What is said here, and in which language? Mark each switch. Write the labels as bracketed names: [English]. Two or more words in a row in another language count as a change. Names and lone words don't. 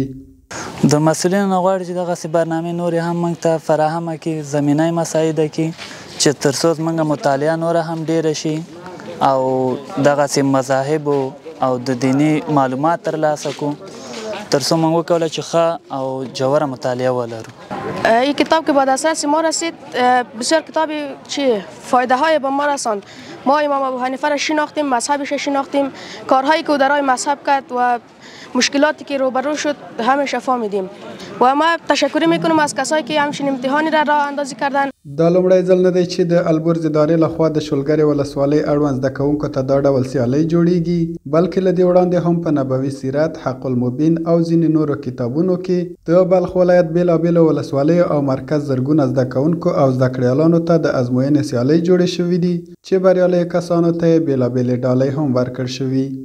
[Pashto] د مسؤلینو غواړي چې دغسې برنامې نورې هم موږ ته فراهمه کړي، زمینی مساعده کړي چې تر څو زموږ مطالعه نوره هم ډیره شي او دغسې مذاهب او د دینی معلومات ترلاسه کړو تر څو موږ وکولی چې ښه او جوره مطالعه ولرو. [Persian] این کتاب که به دسترس ما رسید بسیار کتابی فایده های به ما رساند. ما امام ابو حنیفه را شناختیم، مذهبش شناختیم، کارهایی که در مذهب کرد و مشکلاتی که روبرو شد همش فهمیدیم و ما تشکر میکنم از کسایی که همچین امتحانی را راه اندازی کردن. [Pashto] دا لومړی ځل نه دی چې د البرز ادارې لخوا د شولګرې ولسوالۍ اړوند زده کوونکو ته دا ډول سیالۍ جوړیږي، بلکې له دې وړاندې هم په نبوي سیرت، حق المبین او ځینې نورو کتابونو کې د بلخ ولایت بېلابېلو ولسوالیو او مرکز زرګونه زده کوونکو او زده کړیالانو ته د ازموینې سیالۍ جوړې شوې دي چې بریالیو کسانو ته یې بېلابېلې ډالۍ هم ورکړل شوي.